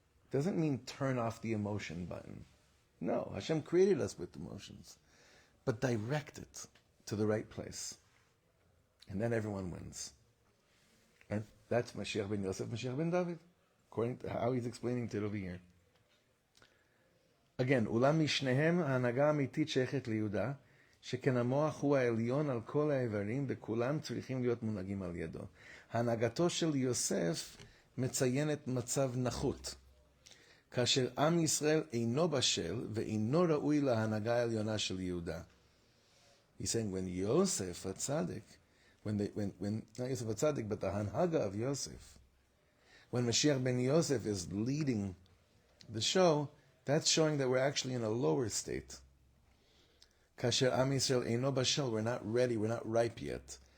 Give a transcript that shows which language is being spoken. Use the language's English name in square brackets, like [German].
[English] Doesn't mean turn off the emotion button. No, Hashem created us with emotions. But direct it to the right place. And then everyone wins. And that's Mashiach ben Yosef, Mashiach ben David, according to how he's explaining it over here. [Hebrew] Again, אולם משניהם ההנהגה האמיתית שייכת ליהודה, שכן המוח הוא העליון על כל האיברים, וכולם צריכים להיות מונהגים על ידו. הנהגתו של יוסף מציינת מצב נחות, כאשר עם ישראל אינו בשל ואינו ראוי להנהגה העליונה של יהודה. [English] He's saying when Yosef HaTzadik, not Yosef HaTzadik, but the Hanhaga of Yosef, when Mashiach ben Yosef is leading the show, that's showing that we're actually in a lower state. [Hebrew] Kasher Am Yisrael Eino Bashel, [English] we're not ready, we're not ripe yet.